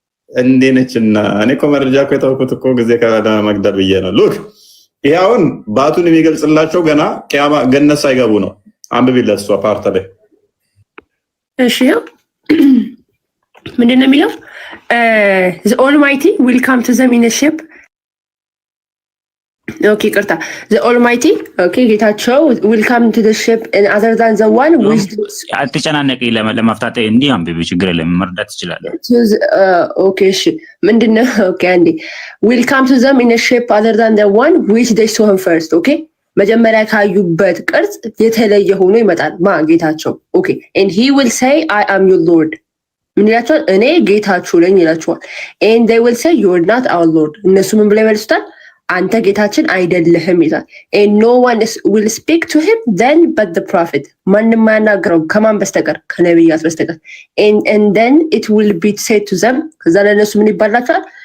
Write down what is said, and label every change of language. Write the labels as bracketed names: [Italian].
[Amharic] እንዴ ነችና እኔ እኮ መረጃ እኮ የተውኩት እኮ ጊዜ ከመግደል ብዬ ነው። ሉክ ይሄውን ባቱን የሚገልጽላቸው ገና ቂያማ ገነት ሳይገቡ ነው። አንብቢለት እሷ ፓርት ላይ እሺ ምንድነው የሚለው? [English] the almighty will come to them in a ship. [Amharic] ኦኬ ቅርታ [English] the almighty okay ጌታቸው will come to the ship and other than the one which [Amharic] አትጨናነቂ ለማፍታት እንዲህ አንብቢ ችግር የለም መርዳት ይችላል። ኦኬ እሺ ምንድነው? [English] ኦኬ አንዴ will come to them in a ship other than the one which they saw him first. [Amharic] ኦኬ መጀመሪያ ካዩበት ቅርጽ የተለየ ሆኖ ይመጣል ማ ጌታቸው። ኦኬ [English] and he will say I am your lord [Amharic] ምን ይላቸዋል? እኔ ጌታችሁ ነኝ ይላቸዋል። [English] and they will say you are not our lord [Amharic] እነሱ ምን ብለው ይመልሱታል? አንተ ጌታችን አይደለህም ይላል። [English] and no one will speak to him then but the prophet [Amharic] ማንም ማናገረው ከማን በስተቀር ከነብያት በስተቀር [English] and then it will be said to them [Amharic] ከዛ ለነሱ ምን ይባላቸዋል?